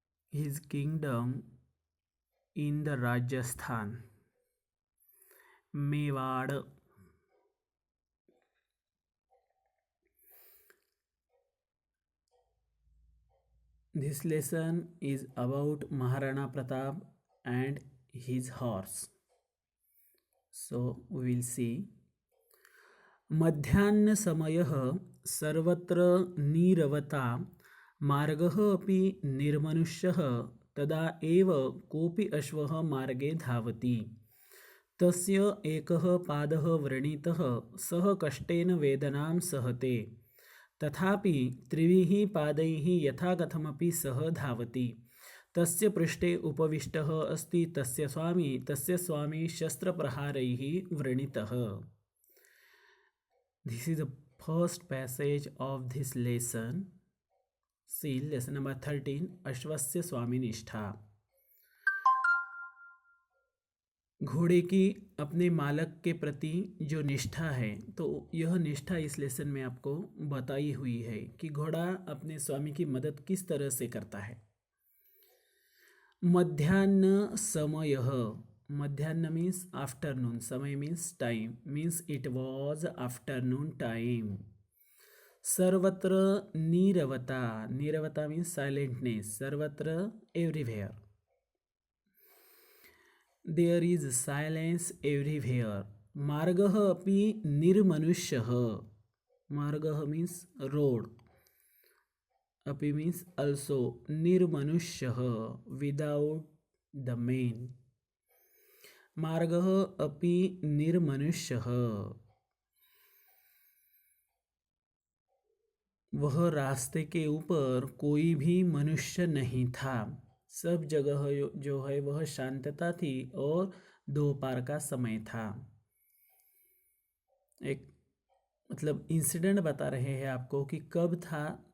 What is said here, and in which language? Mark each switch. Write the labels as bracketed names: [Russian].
[English] His kingdom in the Rajasthan, Mewad. This lesson is about Maharana Pratap and his horse. So we will see. [Sanskrit] मध्याह्न समयः सर्वत्र नीरवता मार्गः अपि निर्मनुष्यः तदा एव कोऽपि अश्वः मार्गे धावति तस्य एकः पादः व्रणितः सः कष्टेन वेदनां सहते तथापि त्रिभिः पादैः यथा कथमपि सः धावति तस्य पृष्ठे उपविष्टः अस्ति तस्य स्वामी शस्त्रप्रहारैः व्रणितः. [English] This is the first passage of this lesson. See lesson number 13 [Sanskrit] अश्वस्य स्वामी निष्ठा. [Hindi] घोड़े की अपने मालक के प्रति जो निष्ठा है, तो यह निष्ठा इस लेसन में आपको बताई हुई है कि घोड़ा अपने स्वामी की मदद किस तरह से करता है. [Sanskrit] मध्याह्न समयः. [English] Madhyana means afternoon. Samay means time. Means it was afternoon time. [Sanskrit] Sarvatra Niravata. [English] Niravata means silentness. Sarvatra everywhere. There is silence everywhere. [Sanskrit] Margah api nirmanushyaha. [English] Margah means road. Api means also. Nirmanushyaha without the man. [Sanskrit] मार्गः अपि निर्मनुष्यः. [Hindi] वह रास्ते के ऊपर कोई भी मनुष्य नहीं था. सब जगह जो है वह शांतता थी और दोपहर का समय था. एक मतलब इंसिडेंट बता रहे हैं आपको कि कब था.